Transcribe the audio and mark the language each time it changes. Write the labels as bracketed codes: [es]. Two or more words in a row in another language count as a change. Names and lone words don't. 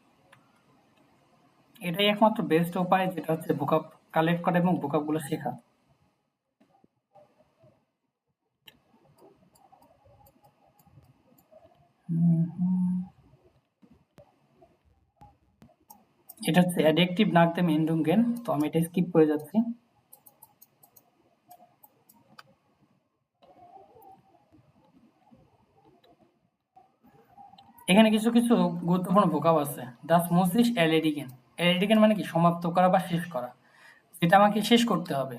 [bn] এটাই একমাত্র বেস্ট উপায়, যেটা হচ্ছে ভোকাব কালেক্ট করা এবং ভোকাবগুলো শেখা। এটা হচ্ছে অ্যাডজেক্টিভ [de] nach dem Endungen। [bn] তো আমি এটা স্কিপ করে যাচ্ছি। এখানে কিছু কিছু গুরুত্বপূর্ণ ভোকাব আছে। [de] das muss ich erledigen. [bn] এলিডিগেন মানে কি? সমাপ্ত করা বা শেষ করা, যেটা আমাকে শেষ করতে হবে।